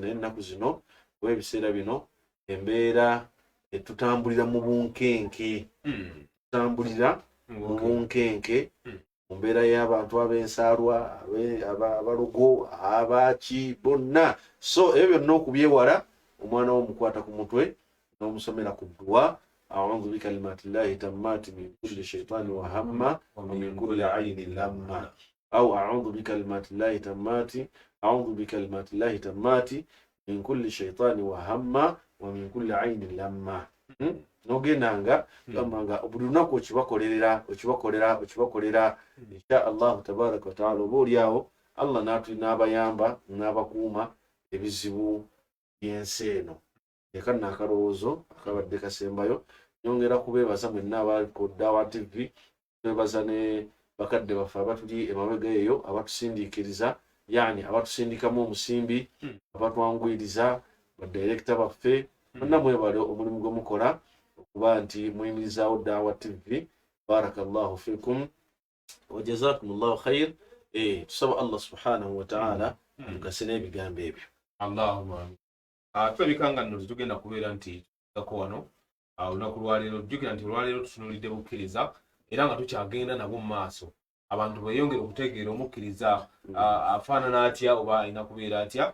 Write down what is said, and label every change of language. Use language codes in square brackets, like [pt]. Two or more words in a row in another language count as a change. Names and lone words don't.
[lg] Naye ennaku zino oba ebiseera bino embeera etutambulira mu bunkenke mu mbeera y'abantu ab'ensaalwa abalogo abaki bonna. So ebyo byonna okubyewala omwana w'omukwata ku mutwe n'omusomera ku dduwa. [ar] أعوذ بكلمات الله تامات من كل شيطان وهمة ومن كل عين لامة أو أعوذ بكلمات الله تامات أعوذ بكلمات الله تامات من كل شيطان وهمة ومن كل عين لامة. [lg] nogenanga gamanga obulunako okibakolera [ar] إن شاء الله تبارك وتعالى [lg] oboolyawo Allah n'abayamba n'abakuuma ebizibu by'ensi eno. Yakana akalowoozo akabadde kasembayo nyongera kubeebaza mwenna abali ku Dawa TV. Twebaza ne bakadde baffe abatuli emabega eyo abatusindiikiriza yani abatusindikamu omusimbi abatwanguyiriza badirekita baffe bonna mwebale omulimu gwe mukola okuba nti muyimirizaawo Dawa TV. [ar] بارك الله فيكم وجزاكم الله خيرا. [lg] Tusaba [ar] الله سبحانه وتعالى [lg] amugase n'ebigambo ebyo. [ar] اللهم آمين. [lg] Tulabikanga nno tugenda kubeera nti tutako wano olunaku lwaleero jjukira nti olwaleero tutunuulidde bukkiriza era nga tukyagenda nabo mu maaso. Abantu beeyongera okutegeera omukkiriza afaanana atya oba alina kubeera atya.